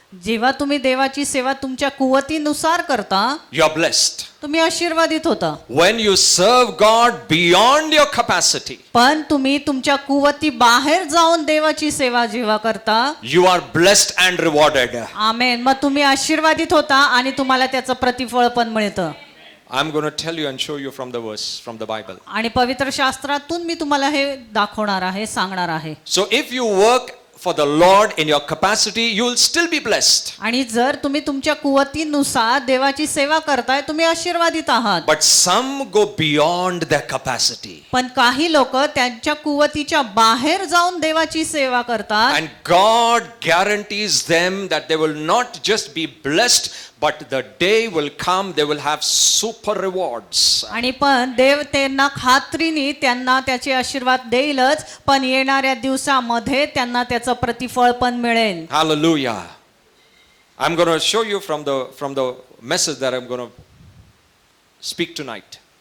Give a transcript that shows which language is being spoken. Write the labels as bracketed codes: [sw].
[mr] जेव्हा तुम्ही देवाची सेवा तुमच्या कुवतीनुसार करता [en] you are blessed. [mr] तुम्ही आशीर्वादित होता. [en] When you serve God beyond your capacity, [mr] पण तुम्ही तुमच्या कुवती बाहेर जाऊन देवाची सेवा जेव्हा करता, [en] you are blessed and rewarded. [mr] आमेन, मग तुम्ही आशीर्वादित होता आणि तुम्हाला त्याचं प्रतिफळ पण मिळतं. [en] I'm going to tell you and show you from the verse, from the Bible. [mr] आणि पवित्र शास्त्रातून मी तुम्हाला हे दाखवणार आहे, सांगणार आहे. [en] So if you work for the Lord in your capacity, you will still be blessed. [mr] आणि जर तुम्ही तुमच्या कुवतीनुसार देवाची सेवा करताय, तुम्ही आशीर्वादित आहात. [en] But some go beyond their capacity. [mr] पण काही लोक त्यांच्या कुवतीच्या बाहेर जाऊन देवाची सेवा करतात. [en] And God guarantees them that they will not just be blessed, but the day will come they will have super rewards. [mr] आणि पण देव त्यांना खात्रीने त्यांना त्याचे आशीर्वाद देईलच, पण येणाऱ्या दिवसामध्ये त्यांना त्याचं प्रतिफळ पण मिळेल. [en] Hallelujah. I'm going to show you from the message that I'm going to speak tonight.